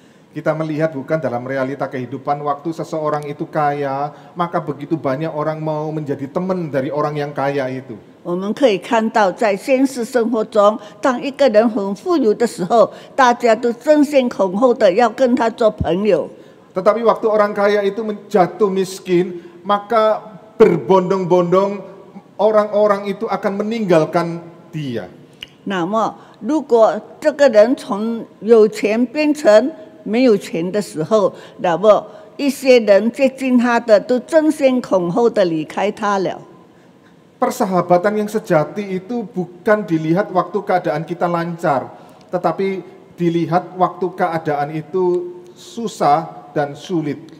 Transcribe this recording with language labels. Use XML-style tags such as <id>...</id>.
<id>Kita melihat bukan dalam realita kehidupan waktu seseorang itu kaya, maka begitu banyak orang mau menjadi teman dari orang yang kaya itu.</id> <zh>我们可以看到，在现实生活中，当一个人很富有的时候，大家都争先恐后的要跟他做朋友。</zh> <id>Tetapi waktu orang kaya itu jatuh miskin, maka berbondong-bondong orang-orang itu akan meninggalkan dia.</id> <zh>那么，如果这个人从有钱变成没有钱的时候，那么一些人接近他的都争先恐后的离开他了。</zh> <id>Persahabatan yang sejati itu bukan dilihat waktu keadaan kita lancar, tetapi dilihat waktu keadaan itu susah dan sulit.</id>